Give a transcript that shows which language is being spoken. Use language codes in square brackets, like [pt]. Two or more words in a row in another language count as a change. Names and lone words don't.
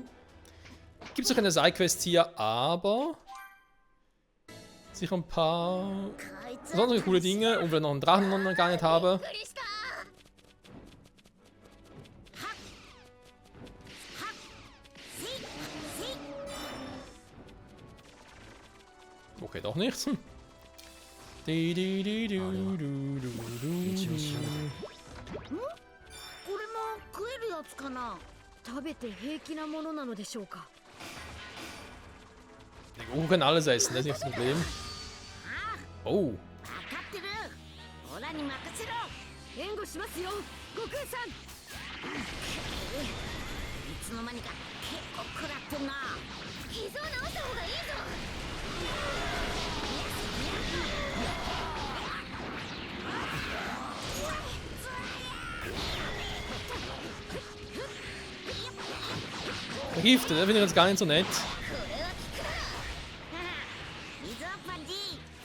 [de] Gibt es noch keine Sidequests hier, aber sicher ein paar besondere coole Dinge. Und wir noch einen Drachen noch gar nicht haben. Okay, doch nichts. [ja] 一応しよう。これも食えるやつかな。食べて平気なものなのでしょうか。 [de] Der Goku kann alles essen, das ist nicht das Problem. Oh. [ja] 分かってる。オラに任せろ。援護しますよ、悟空さん。いつの間にか結構食らってんな。傷を治した方がいいぞ。 [de] Vergiftet, der finde ich jetzt gar nicht so nett. [ja] 水をパンチ。